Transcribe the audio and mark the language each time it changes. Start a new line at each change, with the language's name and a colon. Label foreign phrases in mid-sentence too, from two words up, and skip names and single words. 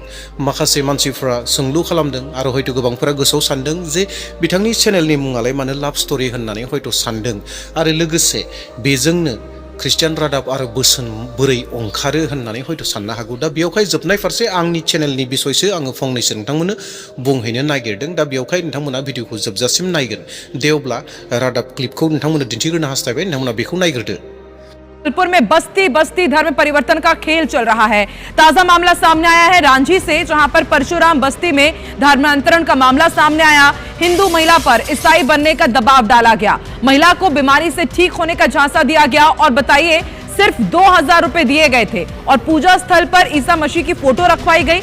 Bodo: माखासे मानसिफ्रा सोंलु खालामदों आरो हयथ' गोबांफोरा गोसोआव सानदों जे बिथांनि चेनेलनि मुङालाय मानो
English: love story
Bodo: होननानै हयथ' सानदों आरो लोगोसे बेजोंनो ख्रिस्टियान रादाब आरो बोसोन बोरै ओंखारो होननानै हयथ' साननो हागौ। दा बेयावहाय जोबनाय फारसे आंनि चेनेलनि बिसयसो आङो फंनैसो नोंथांमोननो बुंहैनो नागिरदों। दा बेयावहाय नोंथांमोना भिडिअखौ जोबजासिम नायगोन। दे अब्ला रादाब क्लिपखौ नोंथांमोननो दिन्थिग्रोनो हास्थायबाय, नोंथांमोना बेखौ नायग्रोदो।
Hindi: जबलपुर में बस्ती बस्ती धर्म परिवर्तन का खेल चल रहा है। ताजा मामला सामने आया है रांची से, जहां पर परशुराम बस्ती में धर्मांतरण का मामला सामने आया। हिंदू महिला पर ईसाई बनने का दबाव डाला गया, महिला को बीमारी से ठीक होने का झांसा दिया गया और बताइए सिर्फ 2000 रुपए दिए गए थे और पूजा स्थल पर ईसा मसीह की फोटो रखवाई गई।